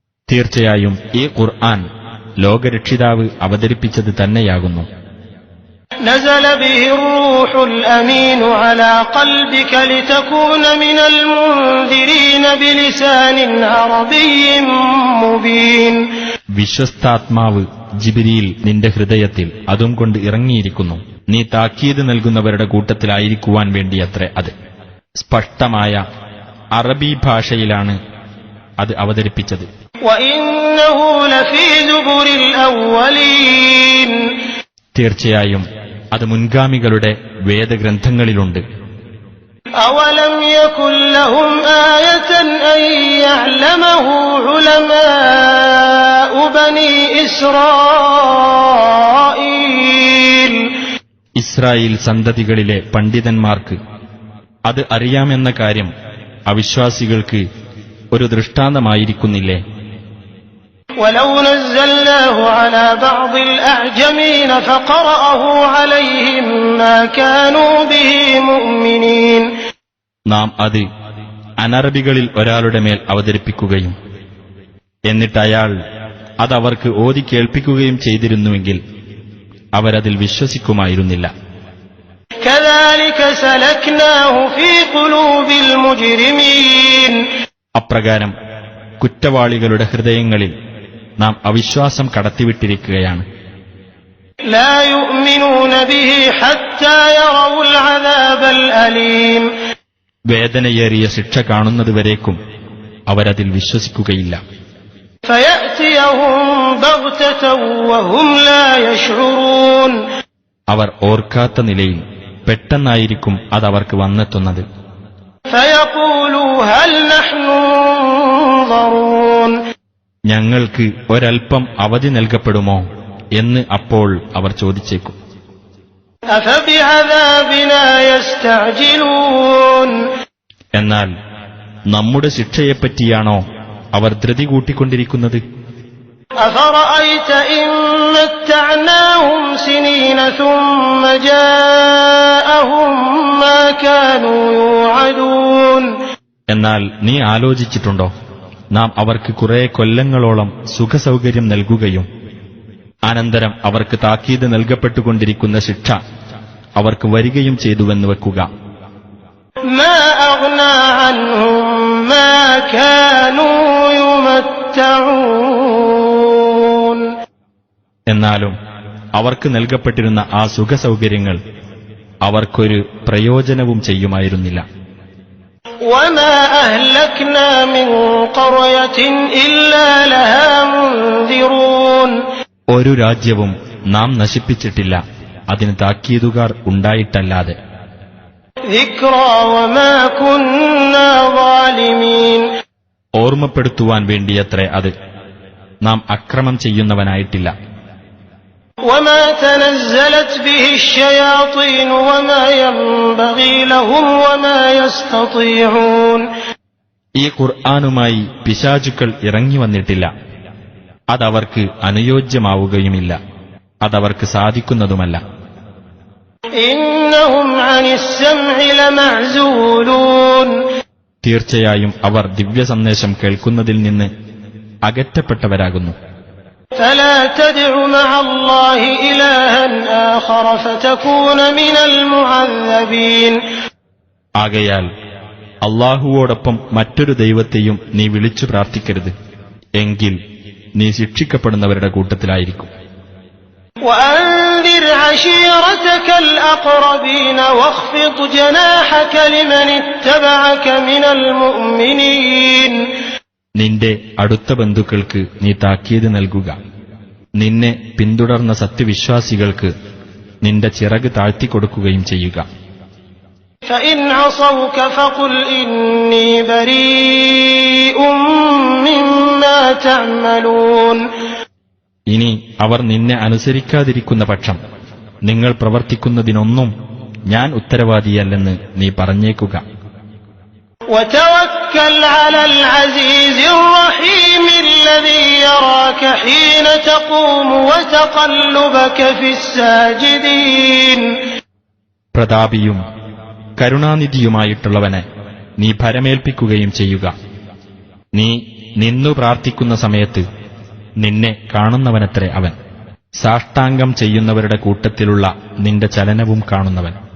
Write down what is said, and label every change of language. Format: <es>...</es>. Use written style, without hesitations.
<ml>തീർച്ചയായും ഈ ഖുർആൻ ലോകരക്ഷിതാവ് അവതരിപ്പിച്ചത് തന്നെയാകുന്നു.</ml> <ar>نزل به الروح الأمين على قلبك لتكون من المنذرين بلسان عربي مبين.</ar> <ml>വിശ്വസ്താത്മാവ് ജിബ്രീൽ നിന്റെ ഹൃദയത്തിൽ അതും കൊണ്ട് ഇറങ്ങിയിരിക്കുന്നു. നീ താക്കീത് നൽകുന്നവരുടെ കൂട്ടത്തിലായിരിക്കുവാൻ വേണ്ടിയത്രേ അത്. സ്പഷ്ടമായ അറബി ഭാഷയിലാണ് അത് അവതരിപ്പിച്ചത്.</ml> <ar>وإنه لفي زبر الأولين.</ar> <ml>തീർച്ചയായും അത് മുൻഗാമികളുടെ വേദഗ്രന്ഥങ്ങളിലുണ്ട്.</ml> <ar>أولم يكن لهم آية أن يعلمه علماء بني إسرائيل.</ar> <ml>ഇസ്രായേൽ സന്തതികളിലെ പണ്ഡിതന്മാർക്ക് അത് അറിയാമെന്ന കാര്യം അവിശ്വാസികൾക്ക് ഒരു ദൃഷ്ടാന്തമായിരിക്കുന്നില്ലേ?</ml> <ar>ولو نزلناه على بعض الأعجمين فقرأه عليهم ما كانوا به مؤمنين.</ar> <ml>നാം അത് അനറബികളിൽ ഒരാളുടെ മേൽ അവതരിപ്പിക്കുകയും എന്നിട്ട് അയാൾ അതവർക്ക് ഓതി കേൾപ്പിക്കുകയും ചെയ്തിരുന്നുവെങ്കിൽ അവരതിൽ വിശ്വസിക്കുമായിരുന്നില്ല.</ml> <ar>كذلك سلكناه في قلوب المجرمين.</ar> <ml>അപ്രകാരം കുറ്റവാളികളുടെ ഹൃദയങ്ങളിൽ നാം അവിശ്വാസം കടത്തിവിട്ടിരിക്കുകയാണ്.</ml> <ar>لا يؤمنون به حتى يروا العذاب الأليم.</ar> <ml>വേദനയേറിയ ശിക്ഷ കാണുന്നതുവരേക്കും അവരതിൽ വിശ്വസിക്കുകയില്ല.</ml> <ar>فيأتيهم بغتة وهم لا يشعرون.</ar> <ml>അവർ ഓർക്കാത്ത നിലയിൽ പെട്ടെന്നായിരിക്കും അതവർക്ക് വന്നെത്തുന്നത്.</ml> <ar>فيقولوا هل نحن منظرون.</ar> <ml>ഞങ്ങൾക്ക് ഒരൽപ്പം അവധി നൽകപ്പെടുമോ എന്ന് അപ്പോൾ അവർ ചോദിച്ചേക്കും.</ml> <ar>أفبعذابنا يستعجلون.</ar> <ml>എന്നാൽ നമ്മുടെ ശിക്ഷയെപ്പറ്റിയാണോ അവർ ധൃതി കൂട്ടിക്കൊണ്ടിരിക്കുന്നത്?</ml> <ar>أفرأيت إن متعناهم سنين ثم جاءهم ما كانوا يوعدون.</ar> <ml>എന്നാൽ നീ ആലോചിച്ചിട്ടുണ്ടോ, നാം അവർക്ക് കുറെ കൊല്ലങ്ങളോളം സുഖസൗകര്യം നൽകുകയും അനന്തരം അവർക്ക് താക്കീത് നൽകപ്പെട്ടുകൊണ്ടിരിക്കുന്ന ശിക്ഷ അവർക്ക് വരികയും ചെയ്തുവെന്ന് വെക്കുക.</ml> <ar>ما أغنى عنهم ما كانوا يمتعون.</ar> <ml>എന്നാലും അവർക്ക് നൽകപ്പെട്ടിരുന്ന ആ സുഖസൗകര്യങ്ങൾ അവർക്കൊരു പ്രയോജനവും ചെയ്യുമായിരുന്നില്ല.</ml> <ar>وما أهلكنا من قرية إلا لها منذرون.</ar> <ml>ഒരു രാജ്യവും നാം നശിപ്പിച്ചിട്ടില്ല, അതിന് താക്കീതുകാർ ഉണ്ടായിട്ടല്ലാതെ.</ml> <ar>ذكرى وما كنا ظالمين.</ar> <ml>ഓർമ്മപ്പെടുത്തുവാൻ വേണ്ടിയത്രേ അത്, നാം അക്രമം ചെയ്യുന്നവനായിട്ടില്ല.</ml> <ar>وما تنزلت به الشياطين وما ينبغي لهم وما يستطيعون.</ar> <ml>ഈ ഖുർആനുമായി പിശാചുക്കൾ ഇറങ്ങി വന്നിട്ടില്ല. അതവർക്ക് അനുയോജ്യമാവുകയുമില്ല. അതവർക്ക് സാധിക്കുന്നതുമല്ല.</ml> <ar>إنهم عن السمع لمعزولون.</ar> <ml>തീർച്ചയായും അവർ ദിവ്യ സന്ദേശം കേൾക്കുന്നതിൽ നിന്ന് അകറ്റപ്പെട്ടവരാകുന്നു.</ml> <ar>فلا تدع مع الله إلها آخر فتكون من المعذبين.</ar> <ml>ആകയാൽ അല്ലാഹുവോടൊപ്പം മറ്റൊരു ദൈവത്തെയും നീ വിളിച്ചു പ്രാർത്ഥിക്കരുത്. എങ്കിൽ നീ ശിക്ഷിക്കപ്പെടുന്നവരുടെ കൂട്ടത്തിലായിരിക്കും.</ml> <ar>وأنذر عشيرتك الأقربين واخفض جناحك لمن اتبعك من المؤمنين.</ar> <ml>നിന്റെ അടുത്ത ബന്ധുക്കൾക്ക് നീ താക്കീത് നൽകുക. നിന്നെ പിന്തുടർന്ന സത്യവിശ്വാസികൾക്ക് നിന്റെ ചിറക് താഴ്ത്തിക്കൊടുക്കുകയും ചെയ്യുക.</ml> <ar>فإن عصوك فقل إني بريء مما تعملون.</ar> <ml>ഇനി അവർ നിന്നെ അനുസരിക്കാതിരിക്കുന്ന പക്ഷം നിങ്ങൾ പ്രവർത്തിക്കുന്നതിനൊന്നും ഞാൻ ഉത്തരവാദിയല്ലെന്ന് നീ പറഞ്ഞേക്കുക.</ml> <ar>وتوكل على العزيز الرحيم الذي يراك حين تقوم وتقلبك في الساجدين.</ar> <ml>പ്രതാപിയും കരുണാനിധിയുമായിട്ടുള്ളവനെ നീ ഭരമേൽപ്പിക്കുകയും ചെയ്യുക. നീ നിന്നു പ്രാർത്ഥിക്കുന്ന സമയത്ത് നിന്നെ കാണുന്നവനത്രേ അവൻ. സാഷ്ടാംഗം ചെയ്യുന്നവരുടെ കൂട്ടത്തിലുള്ള നിന്റെ ചലനവും കാണുന്നവൻ.</ml>